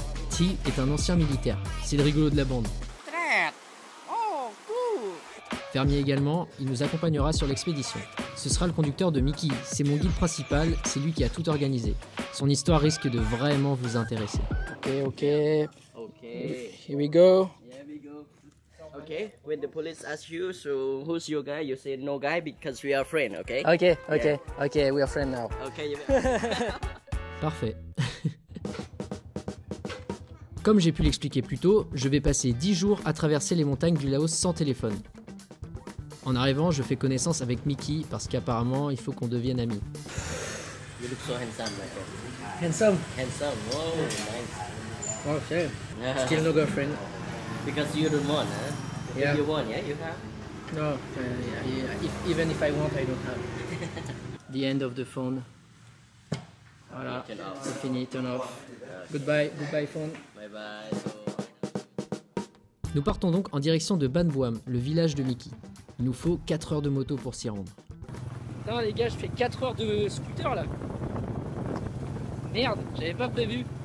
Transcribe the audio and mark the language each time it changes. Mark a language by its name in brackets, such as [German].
[French] T est un ancien militaire, c'est le rigolo de la bande. Fermier également, il nous accompagnera sur l'expédition. Ce sera le conducteur de Mickey, c'est mon guide principal, c'est lui qui a tout organisé. Son histoire risque de vraiment vous intéresser. [English] Ok. Here we go. Okay, when the police ask you, so who's your guy? You say no guy because we are friends, okay? Okay, we are friends now. Okay. [French] Parfait. Comme j'ai pu l'expliquer plus tôt, je vais passer 10 jours à traverser les montagnes du Laos sans téléphone. En arrivant, je fais connaissance avec Mickey parce qu'apparemment, il faut qu'on devienne amis. [English] You look so handsome, my friend. Handsome. Handsome, wow, nice. Oh, shit. Still no girlfriend. Because you don't want, huh? Yeah. If you want, yeah, you have. No, even if I want, I don't have. The end of the phone. [French] Voilà, c'est fini, [English] turn off. Goodbye phone. Bye bye. [French] Nous partons donc en direction de Ban Buam, le village de Mickey. Il nous faut 4 heures de moto pour s'y rendre. Putain les gars, je fais 4 heures de scooter là. Merde, j'avais pas prévu.